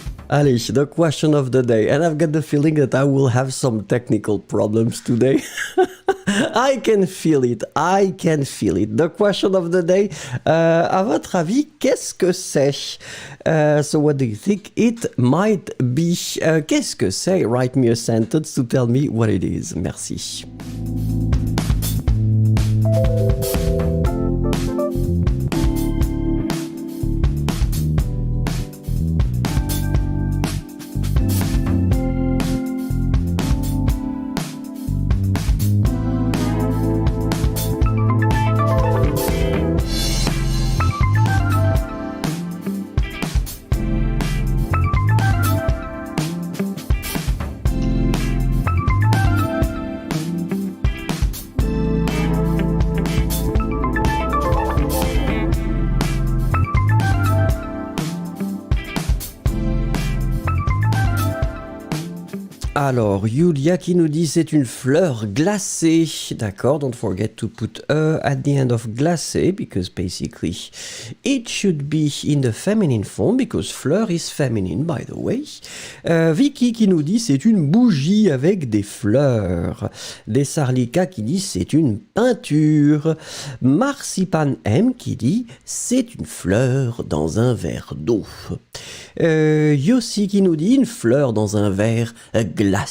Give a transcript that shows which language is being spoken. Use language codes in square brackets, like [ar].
[fr] Allez, [en] the question of the day. And I've got the feeling that I will have some technical problems today. I can feel it. The question of the day. [fr] À votre avis, qu'est-ce que c'est? [en] So what do you think it might be? [fr] Qu'est-ce que c'est? [en] Write me a sentence to tell me what it is. [fr] Merci. Alors, Yulia qui nous dit c'est une fleur glacée. D'accord, [en] don't forget to put at the end of glacé because basically it should be in the feminine form because fleur is feminine by the way. [fr] Vicky qui nous dit c'est une bougie avec des fleurs. Desarlika qui dit c'est une peinture. Marcipan M qui dit c'est une fleur dans un verre d'eau. Yossi qui nous dit une fleur dans un verre glacé.